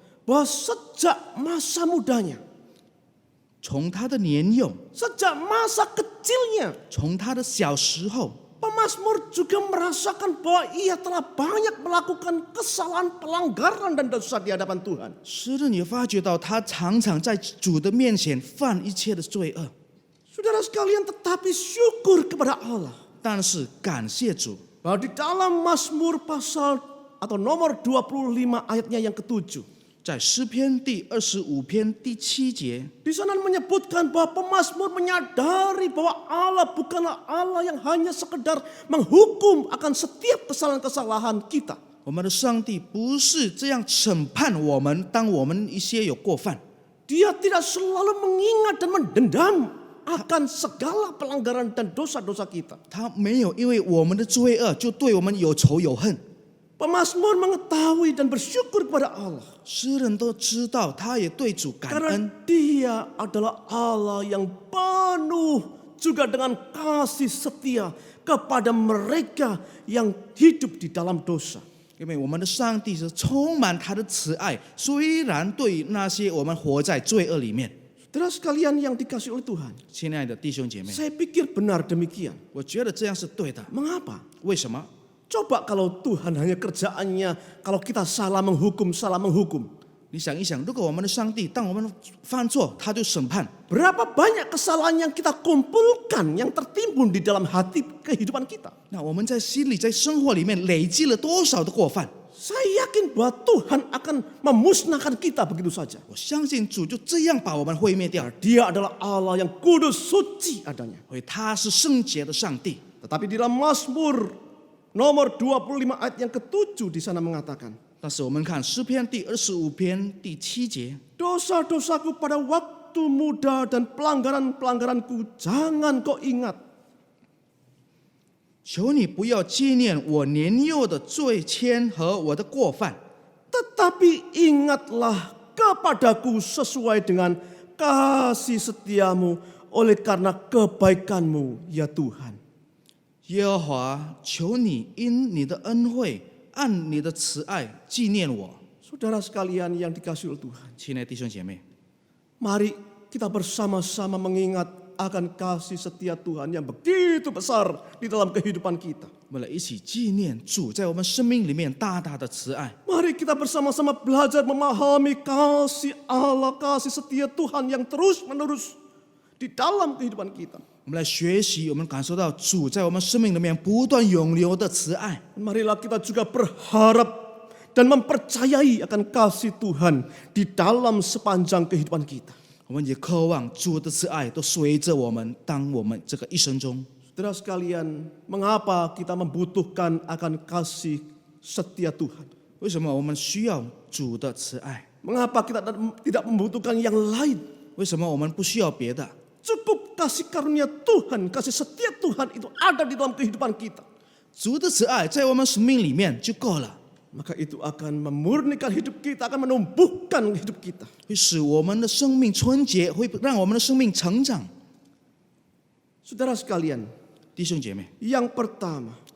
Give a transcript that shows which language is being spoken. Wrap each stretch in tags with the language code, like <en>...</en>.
<id>bahwa sejak masa mudanya,</id> <zh>从他的年幼，</zh> <id>sejak masa kecilnya,</id> <zh>从他的小时候，</zh> <id>pemazmur juga merasakan bahwa ia telah banyak melakukan kesalahan, pelanggaran dan dosa di hadapan Tuhan.</id> <zh>诗人也发觉到他常常在主的面前犯一切的罪恶。</zh> <id>Saudara sekalian, tetapi syukur kepada Allah</id> <zh>但是感谢主，</zh> <id>bahwa di dalam Mazmur pasal atau nomor 25 ayatnya yang ke-7,</id> <zh>在诗篇第25篇第7节，</zh> <id>di sana menyebutkan bahwa pemazmur menyadari bahwa Allah bukanlah Allah yang hanya sekedar menghukum akan setiap kesalahan-kesalahan kita.</id> <zh>我们的上帝不是这样审判我们，当我们一些有过犯，</zh> <id>Dia tidak selalu mengingat dan mendendam akan segala pelanggaran dan dosa-dosa kita.</id> <zh>他没有因为我们的罪恶就对我们有仇有恨。</zh> <id>Pemazmur mengetahui dan bersyukur kepada Allah</id> <zh>诗人都知道，他也对主感</zh> <id>karena</id> <zh>恩，</zh> <id>Dia adalah Allah yang penuh juga dengan kasih setia kepada mereka yang hidup di dalam dosa.</id> <zh>因为我们的上帝是充满他的慈爱，虽然对于那些我们活在罪恶里面，</zh> <id>Saudara sekalian yang dikasihi oleh Tuhan,</id> <zh>亲爱的弟兄姐妹，</zh> <id>saya pikir benar demikian.</id> <zh>我觉得这样是对的。</zh> <id>Mengapa?</id> <zh>为什么？</zh> <id>Coba kalau Tuhan hanya kerjaannya kalau kita salah menghukum.</id> <zh>你想一想，如果我们的上帝当我们犯错，他就审判，</zh> <id>Berapa banyak kesalahan yang kita kumpulkan yang tertimbun di dalam hati kehidupan kita.</id> <zh>那我们在心里、在生活里面累积了多少的过犯？</zh> <id>Saya yakin bahwa Tuhan akan memusnahkan kita begitu saja.</id> <zh>我相信主就这样把我们毁灭掉，</zh> <id>Dia adalah Allah yang kudus suci adanya.</id> <zh>因为他是圣洁的上帝。</zh> <id>Tetapi di dalam Mazmur nomor 25 ayat yang ke-7 di sana mengatakan,</id> <zh>但是我们看诗篇第25篇第7节，</zh> <id>dosa-dosaku pada waktu muda dan pelanggaran-pelanggaranku jangan kau ingat.</id> <zh>求你不要纪念我年幼的罪愆和我的过犯，</zh> <id>Tetapi ingatlah kepadaku sesuai dengan kasih setiamu oleh karena kebaikanmu ya Tuhan.</id> <zh>耶和华，求你因你的恩惠，按你的慈爱纪念我。</zh> <id>Saudara sekalian yang dikasihi oleh Tuhan,</id> <zh>亲爱的弟兄姐妹，</zh> <id>mari kita bersama-sama mengingat akan kasih setia Tuhan yang begitu besar di dalam kehidupan kita.</id> <zh>我们来一起纪念主在我们生命里面大大的慈爱。</zh> <id>Mari kita bersama-sama belajar memahami kasih Allah, kasih setia Tuhan yang terus-menerus di dalam kehidupan kita.</id> <zh>我们来学习，我们感受到主在我们生命里面不断涌流的慈爱。</zh> <id>Marilah kita juga berharap dan mempercayai akan kasih Tuhan di dalam sepanjang kehidupan kita.</id> <zh>我们也渴望主的慈爱都随着我们，当我们这个一生中。</zh> <id>Saudara sekalian, mengapa kita membutuhkan akan kasih setia Tuhan?</id> <zh>为什么我们需要主的慈爱？</zh> <id>Mengapa kita tidak membutuhkan yang lain?</id> <zh>为什么我们不需要别的？</zh> <id>Cukup kasih karunia Tuhan, kasih setia Tuhan itu ada di dalam kehidupan kita.</id> <zh>主的慈爱在我们生命里面就够了，</zh> <id>Maka itu akan memurnikan hidup kita, akan menumbuhkan hidup kita.</id> <zh>会使我们的生命纯洁，会让我们的生命成长。</zh> <id>Saudara sekalian,</id> <zh>弟兄姐妹，</zh> <id>yang pertama,</id>